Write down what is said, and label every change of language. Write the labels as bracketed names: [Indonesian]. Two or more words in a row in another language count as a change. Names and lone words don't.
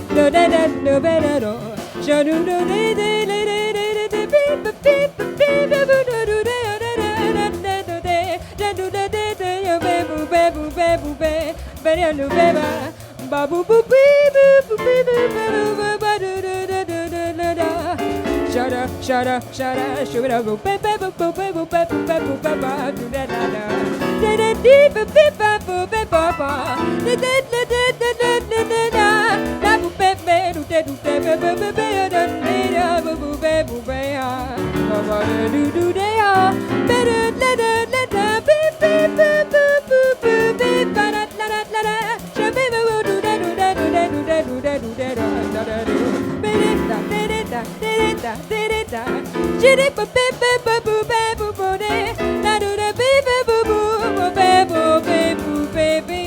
[English] Babu boo bee boo boo bee boo boo boo boo shut up, shut up, shut up, shut up, boo boo boo boo boo boo boo boo boo boo do da da da da da dee boo bee boo boo bee boo boo da da da da da da da da da boo bee bee do da do da bee bee bee bee da da boo boo bee boo bee ah ba do do da ah ba da da da da bee bee boo boo boo boo bee ba da da da da da bee boo do da do da do da do da do da do da da da do bee da da da da da chitty boo bee boo boo bee boo boo da do da bee bee boo boo bee boo bee boo bee bee